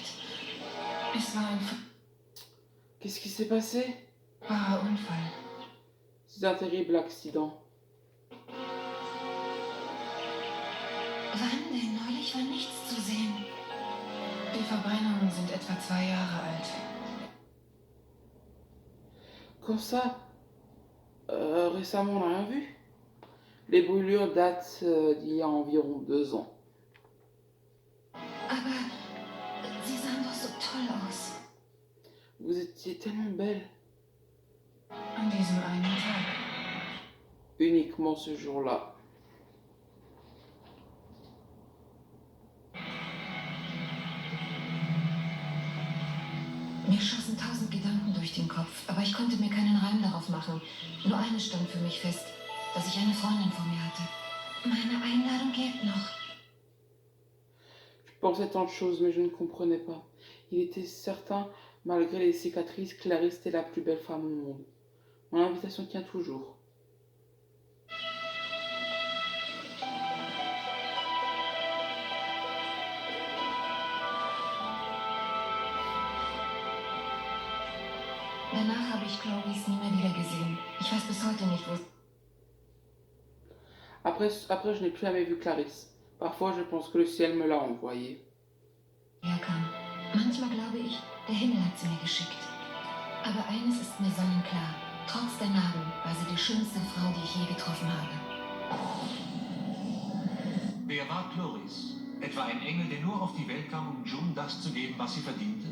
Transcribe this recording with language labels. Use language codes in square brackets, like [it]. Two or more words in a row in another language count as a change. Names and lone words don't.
[de] Es war ein [fr] Qu'est-ce qui s'est passé? [de] furchtbarer Unfall. [fr] C'est un terrible accident. [de] Wann denn? Neulich war nichts zu sehen. Die Verbrennungen sind etwa 2 Jahre alt. [fr] Comme ça, récemment on n'a rien vu. Les brûlures datent d'il y a environ 2 ans. [de] Aber Sie sahen doch so toll aus. [fr] Vous étiez tellement belle. [de] An diesem einen Tag. [fr] Uniquement ce jour-là. [de] Mir schossen 1000 Gedanken durch den Kopf, aber ich konnte mir keinen Reim darauf machen. Nur eines stand für mich fest, dass ich eine Freundin vor mir hatte. Meine Einladung gilt noch. [fr] Je pensais tant de choses, mais je ne comprenais pas. Il était certain, malgré les cicatrices, Clarisse était la plus belle femme au monde. Mon invitation tient toujours. [de] Danach habe ich Clarice nie mehr wieder gesehen. Ich weiß bis heute nicht, wo... [fr] Après, je n'ai plus jamais vu Clarisse. Parfois, je pense que le ciel me l'a envoyée. [de] herkam. Manchmal glaube ich, der Himmel hat sie mir geschickt. Aber eines ist mir sonnenklar. Trotz der Narben war sie die schönste Frau, die ich je getroffen habe. Wer war Clarisse? Etwa ein Engel, der nur auf die Welt kam, um June das zu geben, was sie verdiente?